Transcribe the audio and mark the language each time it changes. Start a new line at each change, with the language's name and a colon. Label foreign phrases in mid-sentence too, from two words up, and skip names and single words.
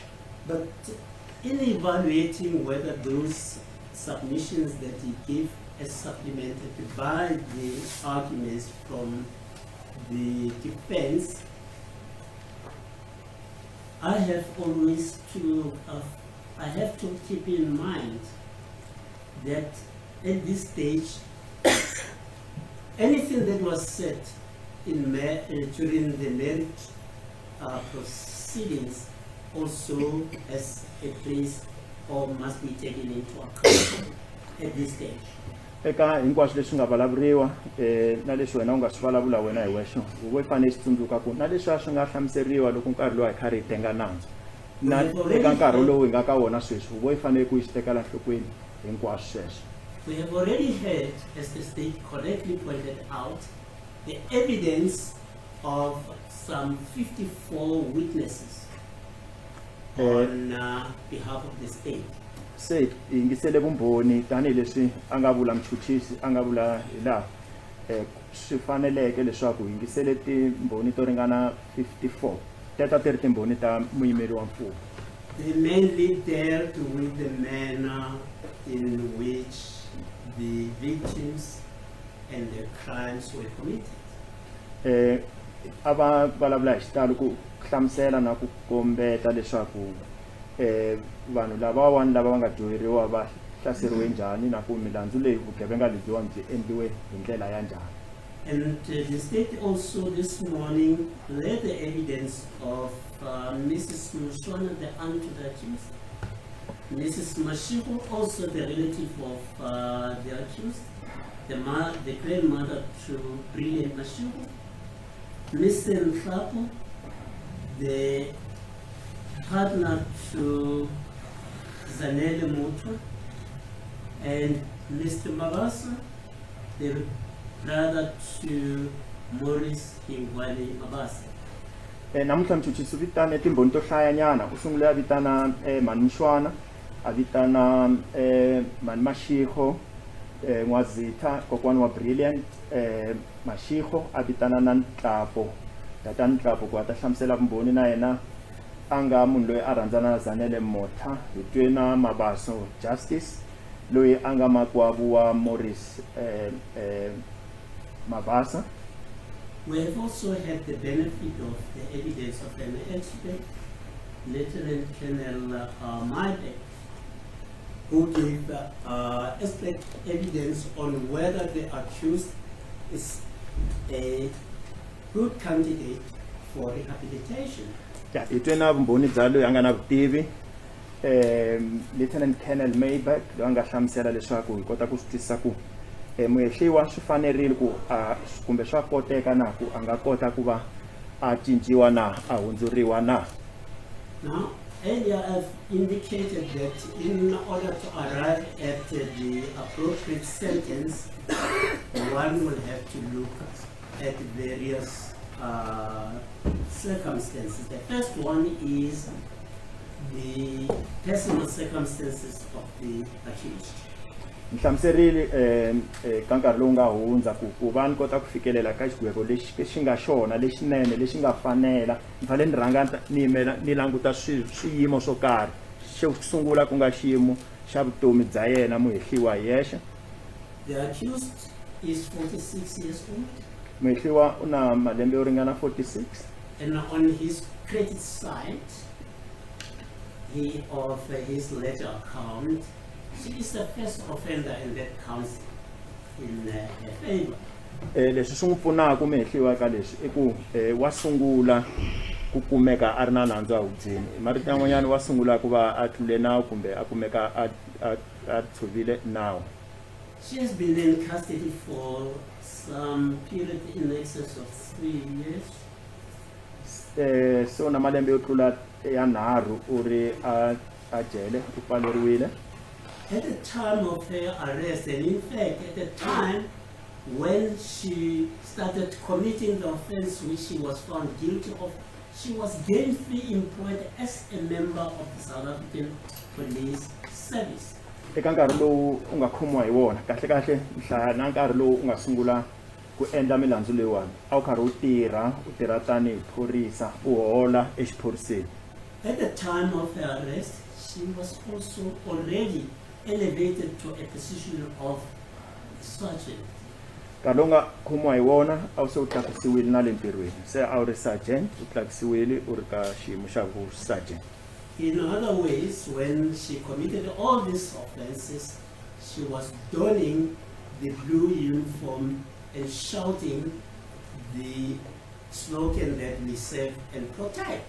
English: But in evaluating whether those submissions that he gave as supplemented by the arguments from the defense, I have to keep in mind that at this stage, anything that was said during the merit proceedings also has a place or must be taken into account at this stage.
Tsonga: Eka hinkwaswo leswi nga vulavuriwa na leswi wena u nga swi vulavula wena hi wexe huvo yi fanele swi tsundzuka ku na leswi swi nga hlamuseriwa loko nkarhi lowu hi karhi hi tenga nandzu na eka nkarhi lowu hi nga ka wona sweswi huvo yi fanele ku yi swi tekela nhlokweni hinkwaswo sweswo.
English: We have already heard, as the state correctly pointed out, the evidence of some 54 witnesses on behalf of the state.
Tsonga: Se ingisele vumbhoni tani leswi anga vula mchuchisi anga vula la swi faneleke leswaku ingisele timbhoni to ringana 54 teta ti ri timbhoni ta muyimeri wa mfumo.
English: They mainly dealt with the manner in which the victims and the crimes were committed.
Tsonga: Ava vulavula hi xitalo ku hlamusela na ku kombeta leswaku vanhu lavawani lava va nga dyoheriwa va hlaseriwe njhani na ku milandzu leyi vugevenga lebyiwani byi endliwe hi ndlela ya njhani.
English: And the state also this morning read the evidence of Mrs. Mushwana, the aunt to the accused, Mrs. Mashiko, also the relative of the accused, the grandmother to Brilliant Mashiko, Mr. Ndlovu, the partner to Zanele Mutwa, and Mr. Mabasa, the brother to Maurice Hingwani Mabasa.
Tsonga: Namuntlha mchuchisi vitana timbhoni to hlayanyana u sungule a vitana mani Mushwana a vitana mani Mashiko N'wazitha kokwani wa Brilliant Mashiko a vitana na Ndlovu tata Ndlovu ku ta hlamusela vumbhoni na yena anga munhu loyi a rhandzana na Zanele Motha hi twe na Mabaso Justice loyi anga makwavu wa Maurice Mabasa.
English: We have also had the benefit of the evidence of an expert, Lieutenant Colonel Maide, who gave expert evidence on whether the accused is a good candidate for rehabilitation.
Tsonga: Itwe na vumbhoni bya loyi anga na vutivi Lieutenant Colonel Mayback loyi a nga hlamusela leswaku hi kota ku swi twisisa ku muhehliwa swi fanerile ku kumbe swa koteka na ku a nga kota ku va a cinciwa na a hundzuriwa na.
English: Now, earlier I've indicated that in order to arrive at the appropriate sentence, one will have to look at various circumstances. The first one is the personal circumstances of the accused.
Tsonga: Nhlamuserile ka nkarhi lowu nga hundza ku va ni kota ku fikelela ka xigwego lexi xi nga xona lexinene lexi nga fanela ni fanele ni rhanga ni yimela ni languta swiyimo swo karhi. Xo sungula ku nga xiyimo xa vutomi bya yena muhehliwa hi yexe.
English: The accused is 46 years old.
Tsonga: Muhehliwa u na malembe yo ringana 46.
English: And on his credit side, of his ledger account, she is the first offender and that counts in her favor.
Tsonga: Leswi swi n'wi pfunaka muhehliwa ka leswi i ku wa sungula ku kumeka a ri na nandzu a hubyini. Marito yan'wanyana wa sungula ku va a tlule nawu kumbe a kumeka a tshovile nawu.
English: She has been in custody for some period in excess of 3 years.
Tsonga: So na malembe yo tlula yanharhu u ri a jele u pfaleriwile.
English: At the time of her arrest, and in fact at the time when she started committing the offense which she was found guilty of, she was gainfully employed as a member of the South African Police Service.
Tsonga: Eka nkarhi lowu u nga khomiwa hi wona kahle kahle nhlaya na nkarhi lowu u nga sungula ku endla milandzu leyiwani a wu karhi u tirha tanihi phorisa u hola exiphoriseni.
English: At the time of her arrest, she was also already elevated to a position of sergeant.
Tsonga: Nkarhi lowu nga khomiwa hi wona a wu se u tlakusiwile na le ntirhweni se a wu ri sergeant u tlakusiwile u ri ka xiyimo xa vu sergeant.
English: In other ways, when she committed all these offenses, she was donning the blue uniform and shouting the slogan that we serve and protect.